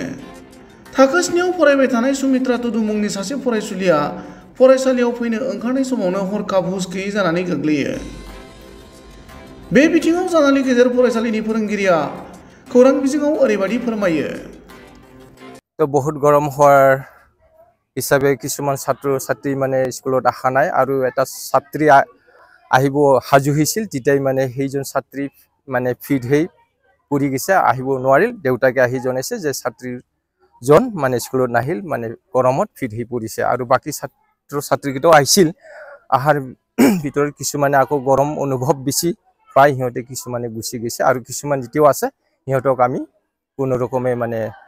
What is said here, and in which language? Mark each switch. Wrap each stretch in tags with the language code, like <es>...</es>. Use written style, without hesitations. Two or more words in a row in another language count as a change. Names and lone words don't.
<brx>थाखो 9आव फरायबाय थानाय सुमित्रा टुडु मुंनि सासे फरायसुलिया फरायसालियाव फैनो ओंखारनाय समावनो हरखाब हुस गैयै जानानै गोग्लैयो। बे बिथिङाव जानालि गेजेर फरायसालिनि फोरोंगिरिया खौरां बिजोङाव ओरैबायदि फोरमायो।</brx> <hi>तो बहुत गरम</hi> <as>हওয়ার হিসাবে কিছুমান ছাত্র ছাত্রী মানে স্কুলত আহা নাই আৰু এটা ছাত্ৰী আহিব হাজু হৈছিল তেতিয়াই মানে সেইজন ছাত্ৰী মানে ফিট হৈ পৰি গৈছে আহিব নোৱাৰিল দেউতাকে আহি জনাইছে যে ছাত্ৰীজন মানে স্কুলত নাহিল মানে গৰমত ফিট হৈ পৰিছে আৰু বাকি ছাত্ৰ ছাত্ৰীকেইটাও আহিছিল আহাৰ ভিতৰত কিছুমানে আকৌ গৰম অনুভৱ বেছি পাই সিহঁতে কিছুমানে গুচি গৈছে আৰু কিছুমান যেতিয়াও আছে সিহঁতক আমি কোনো ৰকমে মানে</as>